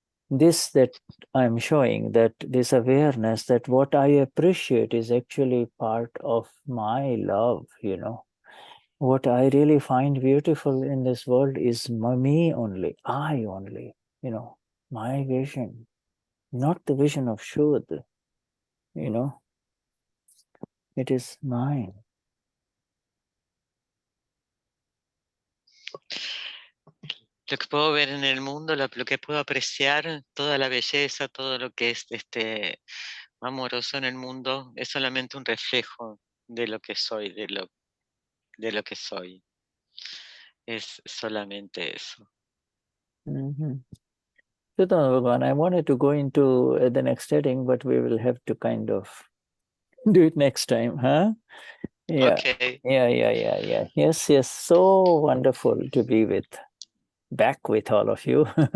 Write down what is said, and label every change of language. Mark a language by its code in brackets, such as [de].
[en] This that I'm showing, that this awareness that what I appreciate is actually part of my love, What I really find beautiful in this world is me only, I only, my vision, not the vision of Shuddha, It is mine. [es] lo que puedo ver en el mundo, lo que puedo apreciar, toda la belleza, todo lo que es amoroso en el mundo, es solamente un reflejo de lo que soy, de lo que soy. Es solamente eso. [en] Sudamerica, I wanted to go into the next heading, but we will have to kind of do it next time, huh? Yeah. Okay. Yeah. Yes. So wonderful to be back with all of you.